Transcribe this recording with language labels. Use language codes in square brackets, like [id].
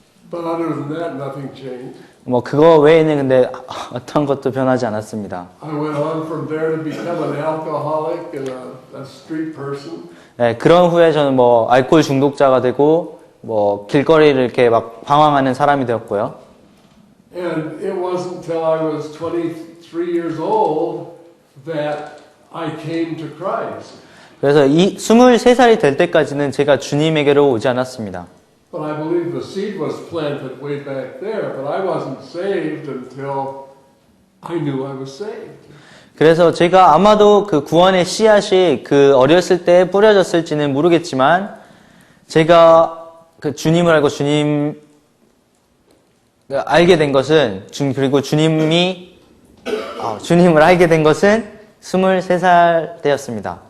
[en] But other than that, nothing changed. [ko] 뭐 그거 외에는 근데 어떤 것도 변하지 않았습니다. [en] I went on from there to become an alcoholic and a street person. [ko] 네, 그런 후에 저는 뭐 알코올 중독자가 되고 뭐 길거리를 이렇게 막 방황하는 사람이 되었고요. [en] And it wasn't until I was 23 years old that I came to Christ. [ko] 그래서 23살이 될 때까지는 제가 주님에게로 오지 않았습니다. [en] But I believe the seed was planted way back there, but I wasn't saved until I knew I was saved. [ko] 그래서 제가 아마도 그 구원의 씨앗이 그 어렸을 때 뿌려졌을지는 모르겠지만 제가 그 주님을 알고 알게 된 것은 그리고 주님을 알게 된 것은 23살 때였습니다.